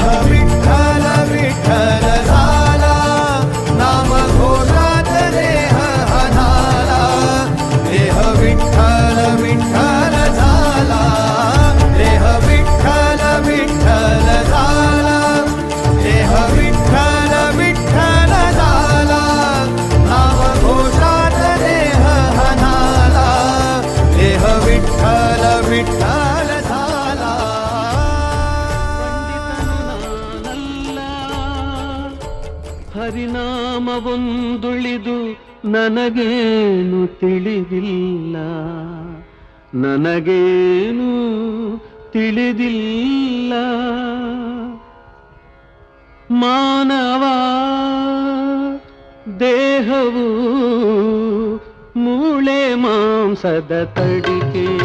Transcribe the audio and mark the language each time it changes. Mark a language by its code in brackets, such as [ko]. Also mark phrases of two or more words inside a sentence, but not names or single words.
[mr] विठ्ठल विठ्ठल झाला नाम घोषात देह हनाला देह विठ्ठल विठ्ठल झाला देह विठ्ठल विठ्ठल झाला देह विठ्ठल विठ्ठल झाला नाम घोषात देह हनाला देह विठ्ठल विठ्ठल झाला [kn] ಹರಿನಾಮವೊಂದುಳಿದು ನನಗೇನು ತಿಳಿದಿಲ್ಲ ನನಗೇನು ತಿಳಿದಿಲ್ಲ ಮಾನವ ದೇಹವು ಮೂಳೆ ಮಾಂಸದ ತಡಿಕೆ